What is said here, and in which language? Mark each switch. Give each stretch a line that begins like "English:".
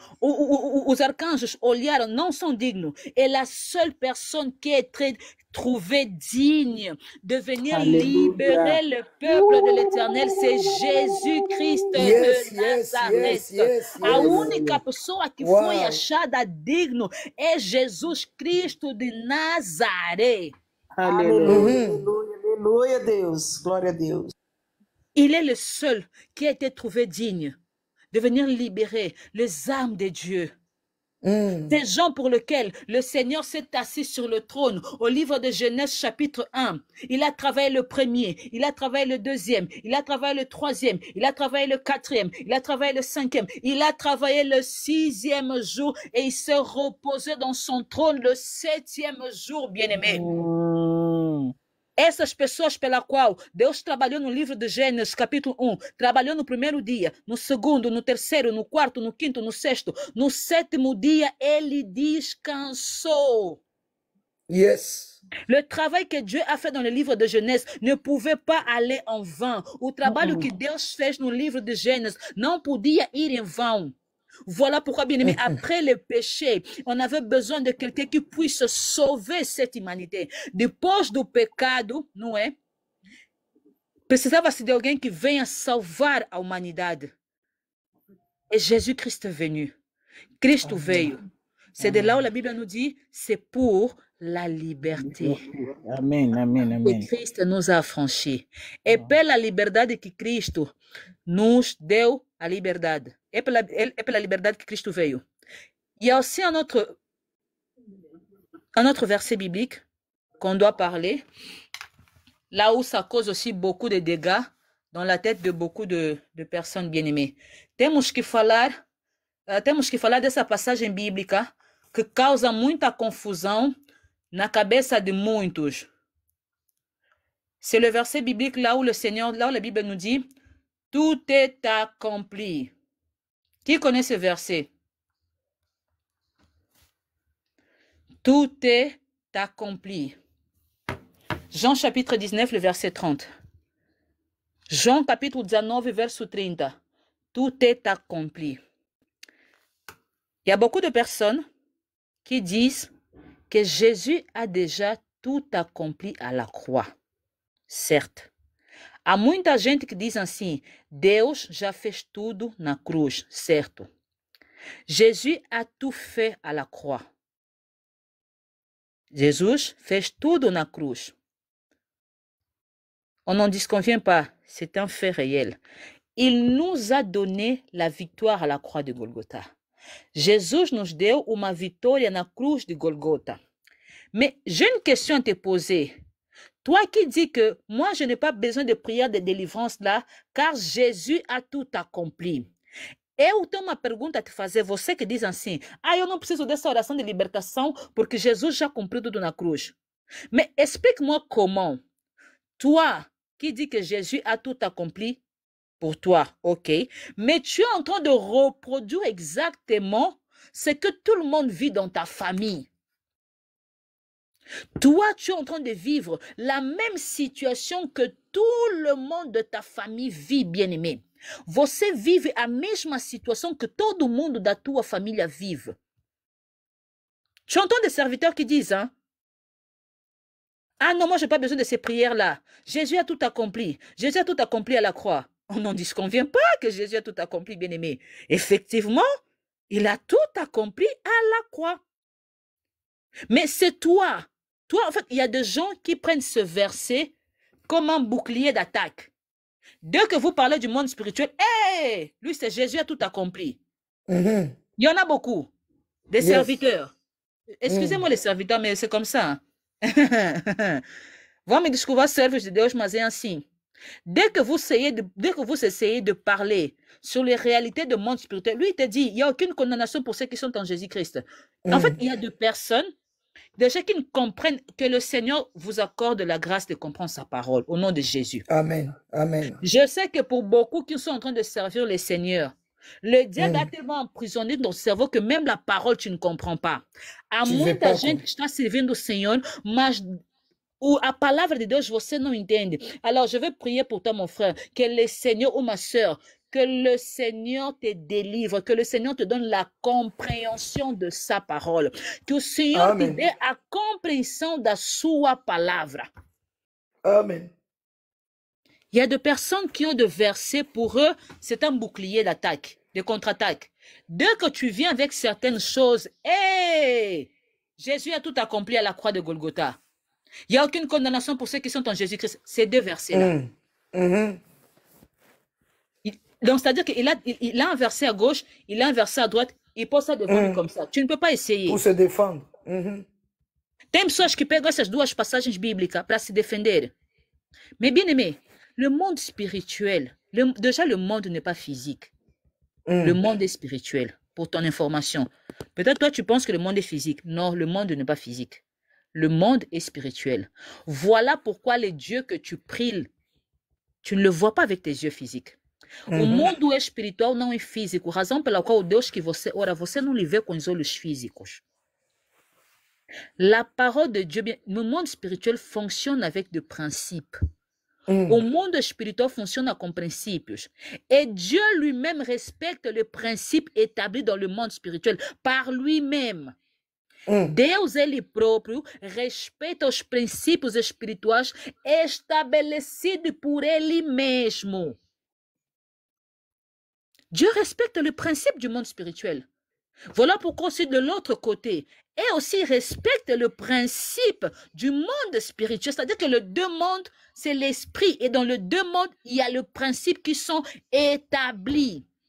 Portuguese: Os arcanjos olharam, não são dignos.
French: Et la seule personne qui est trouvée digne de venir libérer le peuple de l'Éternel, c'est Jésus-Christ de Nazareth.
Portuguese: A única pessoa que foi achada digno é Jesus Cristo de Nazaré. Aleluia, aleluia, Deus, glória a Deus.
French: Il est le seul qui a été trouvé digne de venir libérer les âmes de Dieu. Des gens pour lesquels le Seigneur s'est assis sur le trône. Au livre de Genèse chapitre 1, il a travaillé le premier, il a travaillé le deuxième, il a travaillé le troisième, il a travaillé le quatrième, il a travaillé le cinquième, il a travaillé le 6e jour et il s'est reposé dans son trône le 7e jour, bien-aimé.
Portuguese: Essas pessoas pela qual Deus trabalhou no livro de Gênesis, capítulo 1, trabalhou no primeiro dia, no segundo, no terceiro, no quarto, no quinto, no sexto, no 7e dia, ele descansou.
English: Yes.
French: Le travail que Dieu a fait dans le livre de Genèse ne pouvait pas aller en vain.
Portuguese: O trabalho que Deus fez no livro de Gênesis não podia ir em vão.
French: Voilà pourquoi, bien aimé, après le péché, on avait besoin de quelqu'un qui puisse sauver cette humanité.
Portuguese: Depois do pecado, não é? Precisava-se de alguém que venha salvar a humanidade.
French: Et Jésus-Christ est venu.
Portuguese: Cristo veio.
French: C'est de là où la Bible nous dit, c'est pour la liberté.
Portuguese: Amém, amém, amém. E Cristo nos
French: a affranchis.
Portuguese: E pela liberdade que Cristo nos deu a liberdade. É pela liberdade que Cristo veio.
French: Il y a aussi un autre verset biblique qu'on doit parler, là où ça cause aussi beaucoup de dégâts dans la tête de beaucoup de personnes bien-aimées.
Portuguese: Temos que falar dessa passagem bíblica que causa muita confusão na cabeça de muitos.
French: C'est le verset biblique là où la Bible nous dit, tout est accompli. Qui connaît ce verset? Tout est accompli. Jean chapitre 19, le verset 30. Jean chapitre 19, verset 30. Tout est accompli. Il y a beaucoup de personnes qui disent que Jésus a déjà tout accompli à la croix.
Portuguese: Certo. Há muita gente que diz assim, Deus já fez tudo na cruz, certo?
French: Jésus a tout fait à la croix.
Portuguese: Jésus fez tudo na cruz.
French: On n'en disconvient pas, c'est un fait réel. Il nous a donné la victoire à la croix de Golgotha.
Portuguese: Jesus nos deu uma vitória na cruz de Golgotha.
French: Mais j'ai une question à te poser. Toi qui dis que moi, je n'ai pas besoin de prière de délivrance là, car Jésus a tout accompli.
Portuguese: Eu tenho uma pergunta a te fazer, você que diz assim, eu não preciso dessa oração de libertação porque Jesus já cumpriu tudo na cruz.
French: Mais explique-moi comment. Toi qui dis que Jésus a tout accompli pour toi, ok, mais tu es en train de reproduire exactement ce que tout le monde vit dans ta famille. Toi, tu es en train de vivre la même situation que tout le monde de ta famille vit, bien-aimé.
Portuguese: Você vive a mesma situação que todo mundo da tua família vive.
French: Tu entends des serviteurs qui disent, hein? Ah non, moi, je n'ai pas besoin de ces prières-là. Jésus a tout accompli. Jésus a tout accompli à la croix. On n'en disconvient pas que Jésus a tout accompli, bien-aimé. Effectivement, il a tout accompli à la croix. Mais c'est toi Toi, en fait, il y a des gens qui prennent ce verset comme un bouclier d'attaque. Dès que vous parlez du monde spirituel, hey, lui, c'est Jésus a tout accompli. Mhm. Il y en a beaucoup. Des
English: Yes.
French: serviteurs. Mm. Excusez-moi les serviteurs, mais c'est comme ça.
Portuguese: Vamos me desculpar, servos de Deus, mas é assim.
French: Dès que vous essayez de parler sur les réalités du monde spirituel, lui, il te dit, il n'y a aucune condamnation pour ceux qui sont en Jésus-Christ. En fait, il y a des personnes, déjà qui ne comprennent que le Seigneur vous accorde la grâce de comprendre sa parole au nom de Jésus. Amen. Amen. Je sais que pour beaucoup qui sont en train de servir le Seigneur, le diable a tellement emprisonné ton cerveau que même la parole, tu ne comprends pas.
Portuguese: Há
French: Tu veux
Portuguese: muita
French: pas
Portuguese: gente que está servindo o Senhor, mas a palavra de Deus você não entende.
French: Alors, je vais prier pour toi, mon frère, que le Seigneur ou ma soeur, que le Seigneur te délivre, que le Seigneur te donne la compréhension de sa parole,
Portuguese: que o Senhor te
French: Amen.
Portuguese: dê a compreensão da sua palavra. Amen.
French: Il y a des personnes qui ont des versets, pour eux, c'est un bouclier d'attaque, de contre-attaque. Dès que tu viens avec certaines choses, hey, Jésus a tout accompli à la croix de Golgotha. Il n'y a aucune condamnation pour ceux qui sont en Jésus-Christ. Ces deux versets-là. Mhm. Donc, c'est-à-dire qu'il a un verset à gauche, il a un verset à droite, il pose ça devant lui comme ça. Tu ne peux pas essayer. Pour se défendre. Mhm.
Portuguese: Tem pessoas que pegam essas duas passagens bíblicas para se defender.
French: Mais bien aimé, le monde spirituel, déjà le monde n'est pas physique. Le monde est spirituel, pour ton information. Peut-être toi tu penses que le monde est physique. Non, le monde n'est pas physique. Le monde est spirituel. Voilà pourquoi les dieux que tu pries, tu ne le vois pas avec tes yeux physiques.
Portuguese: O mundo espiritual não é físico, razão pela qual o Deus que você ora, você não lhe vê com os olhos físicos.
French: La parole de Dieu, le monde spirituel fonctionne avec des principes.
Portuguese: O mundo espiritual fonctionne com princípios.
French: Et Dieu lui-même respecte les principes établis dans le monde spirituel par lui-même.
Portuguese: Deus, ele próprio, respeita os princípios espirituais estabelecidos por ele mesmo.
French: Dieu respecte le principe du monde spirituel. Voilà pourquoi aussi de l'autre côté, et aussi respecte le principe du monde spirituel. C'est-à-dire que le deux mondes, c'est l'esprit. Et dans le deux mondes, il y a le principe qui sont établis.